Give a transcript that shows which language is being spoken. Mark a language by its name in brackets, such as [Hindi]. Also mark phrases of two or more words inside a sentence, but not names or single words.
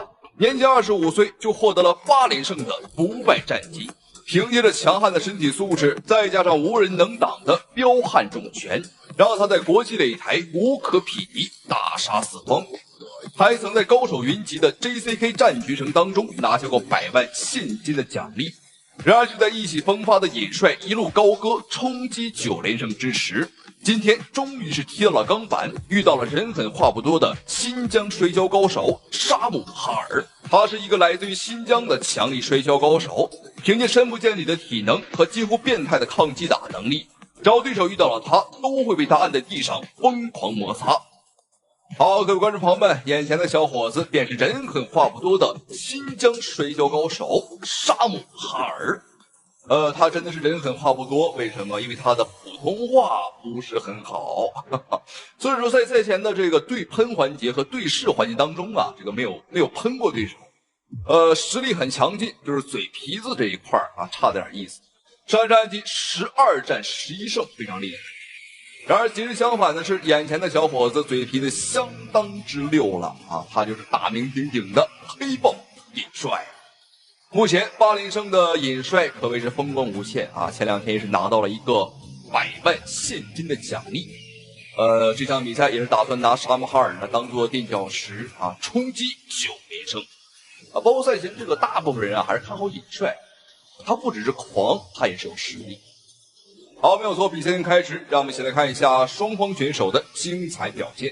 [Chinese] 年僅25歲就獲得了8連勝的不敗戰績，憑借着強悍的身體素質，再加上無人能擋的彪悍重拳，讓他在國際擂台無可匹敵，大殺四方。還曾在高手雲集的 JCK 戰局城當中拿下過100萬現金的獎勵。然而就在意氣風發的尹帥一路高歌衝擊9連勝之時，今天終於是踢到了鋼板，遇到了人狠話不多的新疆摔跤高手沙姆哈爾。他是一個來自於新疆的強力摔跤高手，憑借深不見底的體能和幾乎變態的抗擊打能力，只要對手遇到了他，都會被他按在地上瘋狂摩擦。好，各位觀眾朋友們，眼前的小伙子便是人狠話不多的新疆摔跤高手沙姆哈爾。他真的是人狠話不多，為什麼？因為他的普通話不是很好，所以說在賽前的這個對噴環節和對視環節當中啊，這個沒有噴過對手，實力很強勁，就是嘴皮子這一塊啊差點意思。上戰績12戰11 勝，非常厲害。然而今日相反的是，眼前的小伙子嘴皮子相當之溜了啊，他就是大名鼎鼎的黑豹尹帥。目前8連勝的尹帥可謂是風光無限啊！前2天也是拿到了一個100 萬現金的獎勵。這場比賽也是打算拿沙姆哈爾呢當做墊腳石啊，衝擊9連勝。包括賽前這個大部分人啊還是看好尹帥，他不只是狂，他也是有實力。好，沒有錯，比賽開始，讓我們一起來看一下雙方選手的精彩表現。